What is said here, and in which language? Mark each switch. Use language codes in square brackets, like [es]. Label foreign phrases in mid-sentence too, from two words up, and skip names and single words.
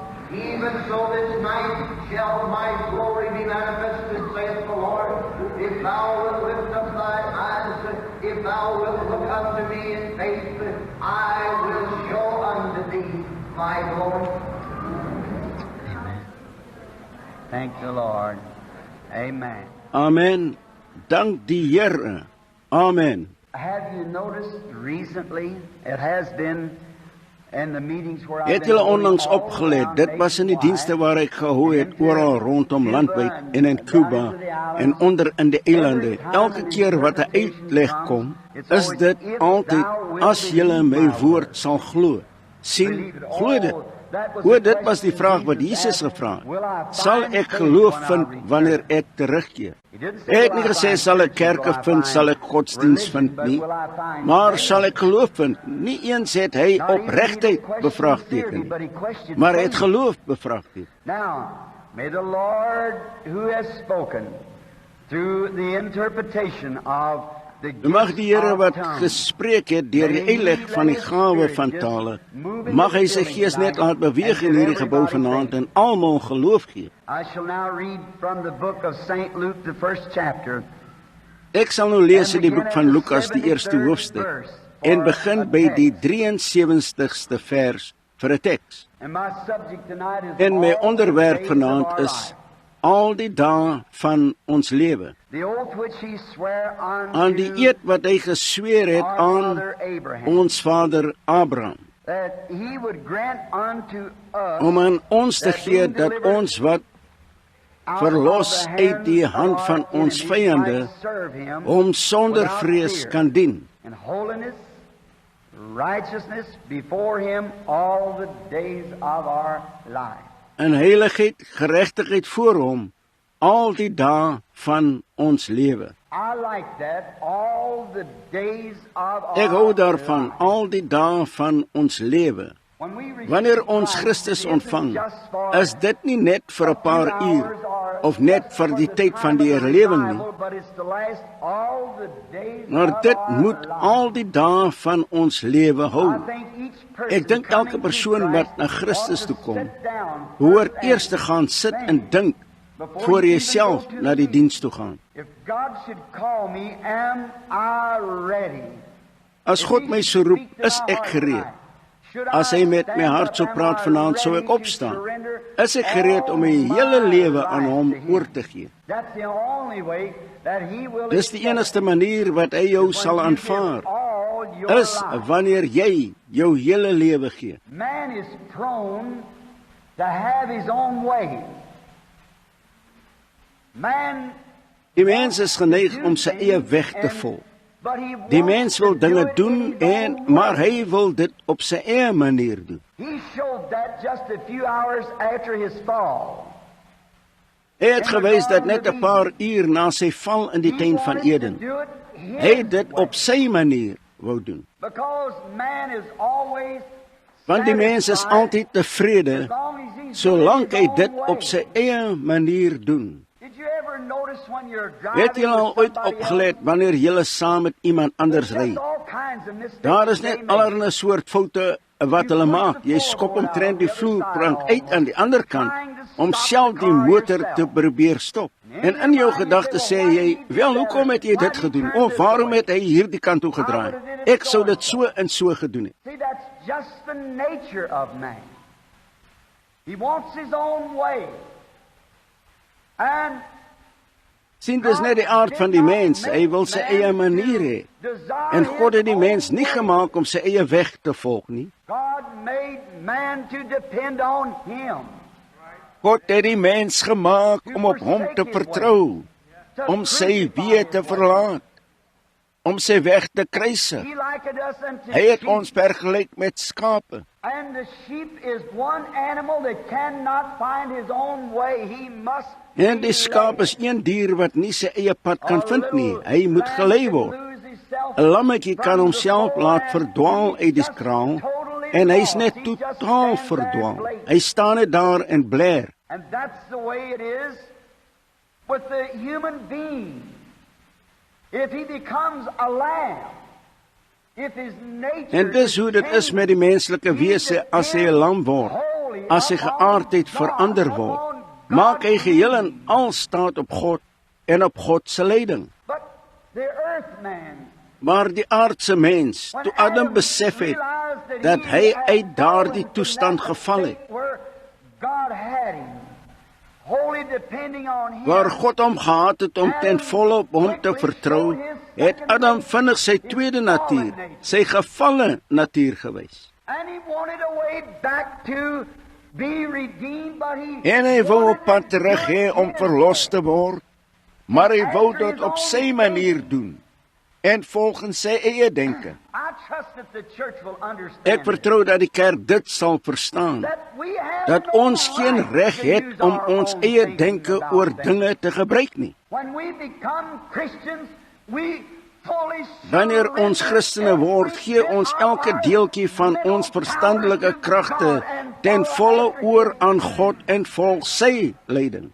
[en] Even so this night shall my glory be manifested, saith the Lord. If Thou wilt lift up Thy eyes, if Thou wilt look unto me in faith, I will show unto Thee my glory. Amen. Thank the Lord. Amen. [af] Amen. Dank die Here. Amen. [en] Have you noticed recently, it has been in the meetings where [af] Het julle onlangs opgelet, dit was in die dienste waar ek gehou het oral rondom landwyd en in Cuba en onder in die eilande. Elke keer wat 'n uitleg kom, is dit altyd, as julle my woord sal glo. Sien, glo dit. O, dit was die vraag wat Jesus gevra het. Sal ek geloof vind wanneer ek terugkeer? Hy het nie gesê, sal ek kerke vind, sal ek godsdienst vind nie, maar sal ek geloof vind? Nie eens het hy opregtheid bevraagteken nie, maar hy het geloof bevraagteken. [en] Now, may the Lord who has spoken through the interpretation of the [af] Mag die Here wat [en] gifts of tongues, [af] gespreek het deur die uitleg van die gawe van tale, mag hy sy gees net laat beweeg in hierdie gebou vanaand en almal geloof gee. [en] I shall now read from the book of St. Luke, the first chapter. [af] Ek sal nou lees uit die boek van Lukas, die eerste hoofstuk, en begin by die 73ste vers vir 'n teks. [en] And my subject tonight is [af] En my [en] all the [af] onderwerp [en] days of [af] vanaand [en] our [af] is [en] life. [af] al die dae van ons lewe. [en] The oath which he sware [af] Aan die eed wat hy gesweer het [en] our [af] aan [en] father Abraham, [af] ons vader Abraham, [en] that he would grant unto us [af] om aan ons te gee dat ons wat verlos uit die hand van ons vyande hom sonder vrees kan dien. [en] in holiness, righteousness before him all the days of our life. [af] In heiligheid, geregtigheid voor hom al die dae van ons lewe. [en] I like that, all the days of our [af] Ek hou daarvan, [en] life. [af] al die dae van ons lewe. [en] When we receive [af] Wanneer ons [en] Christ, [af] Christus [en] it isn't [af] ontvang, [en] just for [af] is dit nie net vir 'n paar [en] a few [af] uur [en] hours or [af] of net [en] just [af] vir [en] for [af] die [en] the [af] tyd van [en] time [af] die [en] of the [af] herlewing nie, [en] revival, but it's to last all the days [af] maar [en] of [af] dit [en] our [af] moet [en] life. [af] al die dae van ons lewe [en] I [af] hou. [en] think each person [af] Ek dink elke [en] coming to [af] persoon [en] Christ [af] wat na Christus [en] ought [af] toe [en] to [af] kom, [en] sit down [af] Behoort [en] first [af] eers te [en] and [af] gaan sit [en] think [af] en dink [en] before [af] voor [en] you [af] jy [en] even [af] self [en] go to [af] na die [en] the [af] diens toe gaan. [en] If God should call me, am I ready? [af] As God my so roep, is ek gereed. As hy met my hart so praat vanaand, sou ek opstaan. Is ek gereed om my hele lewe aan hom oor te gee? Dis die enigste manier wat hy jou sal aanvaar, is wanneer jy jou hele lewe gee. [en] Man is prone to have his own way. [af] Man, Die mens is geneig om sy eie weg te volg. Die mens wil dinge doen maar hy wil dit op sy eie manier doen. [en] He showed that just a few hours after his fall. [af] Hy het gewys dat net 'n paar uur na sy val in die tuin van Eden, hy dit op sy manier wou doen. [en] Because man is always [af] Want die mens is altyd tevrede solank hy dit op sy eie manier doen. Het jy al ooit opgelet wanneer jy saam met iemand anders ry? Daar is net allerlei soort foute wat hulle maak. Jy skop omtrent die vloerplank uit aan die ander kant om self die motor te probeer stop. En in jou gedagtes sê jy, wel, hoekom het jy dit gedoen? Of waarom het hy hierdie kant toe gedraai? Ek sou dit so en so gedoen het. [en] See, that's just the nature of man. He wants his own way. And [af] Sien, dis net die aard van die mens. Hy wil sy eie manier hê. En God het die mens nie gemaak om sy eie weg te volg nie. [en] God made man to depend on him. [af] God het die mens gemaak om op hom te vertrou, om sy weë te verlaat, om sy weg te kruisig. [en] He likened us unto [af] Hy het [en] sheep. [af] ons vergelyk met skape. [en] And the sheep is one animal that cannot find his own way. He must [af] En die skaap is een dier wat nie sy eie pad kan vind nie. Hy moet gelei word. 'n Lammetjie kan homself laat verdwaal uit die kraal en hy's net totaal verdwaal. Hy staan net daar en bler. [en] And that's the way it is with the human being. If he becomes a lamb, if his nature [af] En dis hoe dit is met die menslike wese as hy 'n lam word. As sy geaardheid verander word, maak hy geheel en al staat op God en op God se leiding. [en] But the earth man, [af] Maar die aardse mens, toe Adam besef het dat hy uit daardie toestand geval het, waar God hom gehad het om ten volle op hom te vertrou, het Adam vinnig sy tweede natuur, sy gevalle natuur gewys. En hy wou op pad terug hê om verlos te word, maar hy wou dit op sy manier doen. en volgens sy eie denke. [en] I trust that the church will understand [af] Ek vertrou dat die kerk dit sal verstaan, [en] that we have [af] dat [en] no [af] ons geen [en] right [af] reg [en] to [af] het [en] use [af] om [en] our [af] ons [en] own [af] eie [en] thinking [af] denke [en] about [af] oor [en] things. [af] dinge te gebruik nie. [en] When we become Christians, we fully [af] Wanneer ons Christene word, gee ons elke deeltjie van ons verstandelike kragte ten volle oor aan God en volg sy leiding.